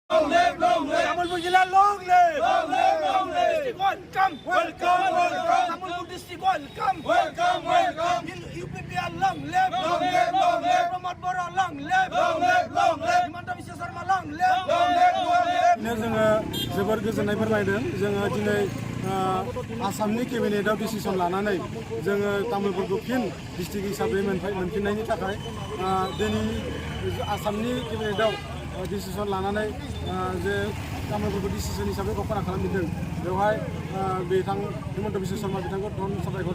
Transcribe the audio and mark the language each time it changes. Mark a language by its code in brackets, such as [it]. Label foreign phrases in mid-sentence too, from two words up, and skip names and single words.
[en] Long live, long live. Tamilpur Jilla, long live. Long live, long live. District welcome. Welcome, welcome. Tamilpur district welcome. Welcome, welcome. UPPR, long live. Long live, long live. Pramod Bora, long live. Long live, long live. Himanta Biswa Sarma, long live. Long live, long live. [brx] जोङो जोबोर गोजोननाय फोरमायदों जोङो दिनै आसामनि केबिनेटआव डिसिसन लानानै जोङो तामुलपुरखौ फिन डिस्ट्रिक्ट हिसाबै मोनफिननायनि थाखाय दिनै आसामनि केबिनेटआव डिसिसन लानानै जे तामुलपुरखौ डिसिसन हिसाबै घोषणा खालामदों बेवहाय बिथां हिमन्त बिश्व शर्मा बिथांखौ धन साबायखर